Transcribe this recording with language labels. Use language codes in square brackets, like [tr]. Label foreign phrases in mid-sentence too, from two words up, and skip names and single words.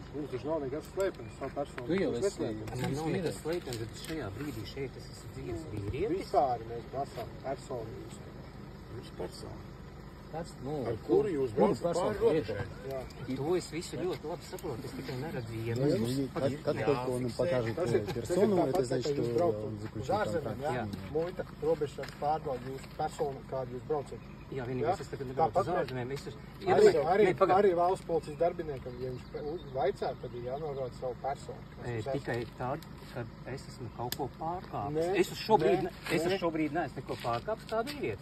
[lv] Mums taču nav nekas slēpens, savu personu. Tu jau esi Man nav nekas slēpens, bet šajā brīdī šeit es esmu dzīves vīrietis. Vispār mēs prasām personu. Jūs personu. Ar kuru jūs braucat pāri robežai? To es visu ļoti labi saprotu, es tikai neredzu vienu. [ru] Как только он им покажет персону, это значит, что он заключил контракт. [lv] Muita robežas pārbauda jūsu personu, kādu jūs braucat. Jā, vienīgais es tagad nebraucu uz ārzemēm. Arī valsts policijas darbiniekam, ja viņš vaicā, tad ir jānorāda savu personu. Tikai tad, kad es esmu kaut ko pārkāpis. Es uz šobrīd neesmu neko pārkāpis kā vīrietis.